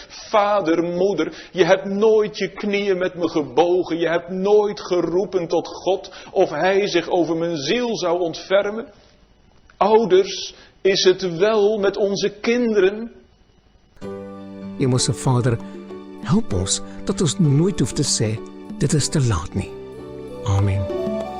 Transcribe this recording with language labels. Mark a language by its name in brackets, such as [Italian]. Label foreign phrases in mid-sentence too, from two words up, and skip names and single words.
[Dutch] Vader, moeder, je hebt nooit je knieën met me gebogen, je hebt nooit geroepen tot God of hij zich over mijn ziel zou ontfermen. Ouders, is het wel met onze kinderen? [Afrikaans] Hemelse Vader, help ons dat ons nooit hoef te sê, dit is te laat nie. Amen.